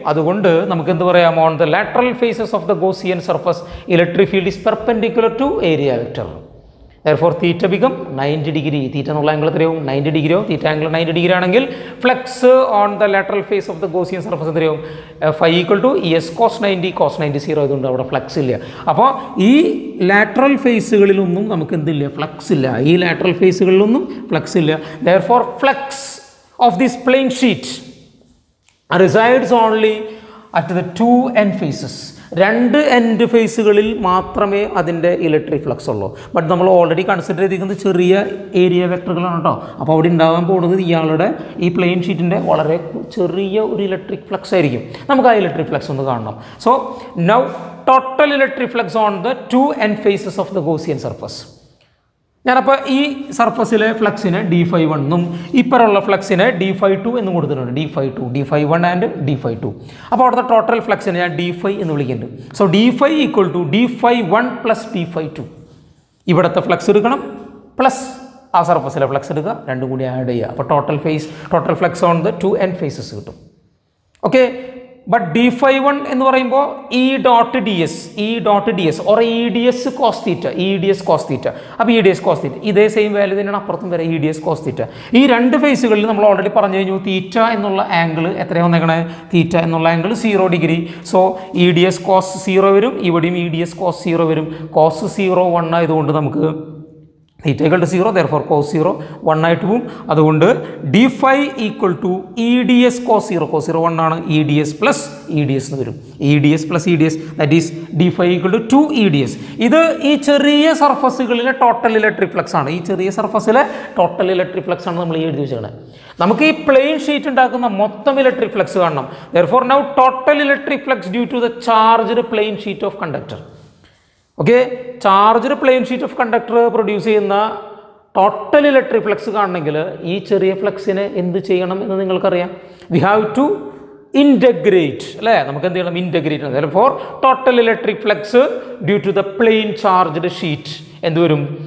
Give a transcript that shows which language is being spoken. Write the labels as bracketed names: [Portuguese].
[Malayalam] അതുകൊണ്ട് നമുക്ക് എന്ത് പറയാം? [English] on the lateral faces of the Gaussian surface electric field is perpendicular to area vector. Therefore theta become 90 degree. [Malayalam] Theta എന്നുള്ള angle എത്രയാവും? 90 degree ആവും. theta angle 90 degree ആണെങ്കിൽ [English] flux on the lateral face of the Gaussian surface [Malayalam] എത്രയാവും? phi = es cos 90. cos 90 0 ആയതുകൊണ്ട് അവിടെ flux ഇല്ല. അപ്പോൾ ഈ ലാറ്ററൽ ഫേസുകളിലൊന്നും നമുക്ക് എന്തില്ല? ഫ്ലക്സ് ഇല്ല. ഈ ലാറ്ററൽ ഫേസുകളിലൊന്നും ഫ്ലക്സ് ഇല്ല. [English] Therefore flux of this plane sheet resides only at the two end faces. [Malayalam] രണ്ട് എൻഡ് ഫേസുകളിൽ മാത്രമേ അതിൻ്റെ ഇലക്ട്രിക് ഫ്ലക്സ് ഉള്ളൂ. ബട്ട് നമ്മൾ ഓൾറെഡി കൺസിഡർ ചെയ്തിരിക്കുന്നത് ചെറിയ ഏരിയ വെക്ടറുകളാണ് കേട്ടോ. അപ്പോൾ അവിടെ ഉണ്ടാകാൻ പോകുന്നത് ഇയാളുടെ ഈ പ്ലെയിൻ ഷീറ്റിൻ്റെ വളരെ ചെറിയ ഒരു ഇലക്ട്രിക് ഫ്ലക്സ് ആയിരിക്കും. നമുക്ക് ആ ഇലക്ട്രിക് ഫ്ലക്സ് ഒന്ന് കാണണം. [English] So now total electric flux on the two end faces of the Gaussian surface. [Malayalam] ഞാനപ്പോൾ ഈ സർഫസിലെ ഫ്ലക്സിനെ d∅1 എന്നും ഇപ്പറുള്ള ഫ്ലക്സിനെ d∅2 എന്നും കൊടുത്തിട്ടുണ്ട്. d∅2, d∅1 and d∅2. അപ്പോൾ അവിടുത്തെ ടോട്ടൽ ഫ്ലക്സിനെ ഞാൻ d∅ എന്ന് വിളിക്കുന്നുണ്ട്. So d∅ = d∅1 + d∅2. ഇവിടുത്തെ ഫ്ലക്സ് എടുക്കണം പ്ലസ് ആ സർഫസിലെ ഫ്ലക്സ് എടുക്കുക, രണ്ടും കൂടി ആഡ് ചെയ്യുക. അപ്പോൾ [English] total flux on the two end faces [Malayalam] കിട്ടും. ഓക്കെ. ബട്ട് d∅1 എന്ന് പറയുമ്പോൾ E.ds or EDS cos theta. അപ്പോൾ EDS cos theta ഇതേ സെയിം വാല്യൂ തന്നെയാണ് അപ്പുറത്തും വരെ EDS cos theta. ഈ രണ്ട് ഫേസുകളിൽ നമ്മൾ ഓൾറെഡി പറഞ്ഞു കഴിഞ്ഞു തീറ്റ എന്നുള്ള ആംഗിൾ എത്രയാണ് വന്നേക്കണേ? തീറ്റ എന്നുള്ള angle 0 degree. So EDS cos 0 വരും, ഇവിടെയും EDS cos 0 വരും. cos 0 1 ആയതുകൊണ്ട് നമുക്ക് θ = 0, therefore cos 0 1 ആയിട്ട് പോവും. അതുകൊണ്ട് d∅ = EDS cos 0. cos 0 1 ആണ്. EDS + EDS എന്ന് വരും. EDS + EDS, [English] that is d∅ = 2 EDS. [Malayalam] ഇത് ഈ ചെറിയ സർഫസുകളിലെ ടോട്ടൽ ഇലക്ട്രിക് ഫ്ലക്സ് ആണ്. ഈ ചെറിയ സർഫസിലെ ടോട്ടൽ ഇലക്ട്രിക് ഫ്ലക്സ് ആണ് നമ്മൾ ഈ എഴുതി വെച്ചേക്കുന്നത്. നമുക്ക് ഈ പ്ലെയിൻ ഷീറ്റ് ഉണ്ടാക്കുന്ന മൊത്തം ഇലക്ട്രിക് ഫ്ലക്സ് കാണണം. [English] therefore now total electric flux due to the charged plane sheet of conductor. Okay. [Malayalam] Charged plain sheet of conductor produce ചെയ്യുന്ന ടോട്ടൽ ഇലക്ട്രിക് ഫ്ലക്സ് കാണണമെങ്കിൽ ഈ ചെറിയ ഫ്ലക്സിനെ എന്ത് ചെയ്യണം എന്ന് നിങ്ങൾക്കറിയാം. [English] we have to integrate [Malayalam] അല്ലേ. നമുക്ക് എന്ത് ചെയ്യണം? Integrate. therefore [English] total electric flux due to the plane charged sheet [Malayalam] എന്ത് വരും?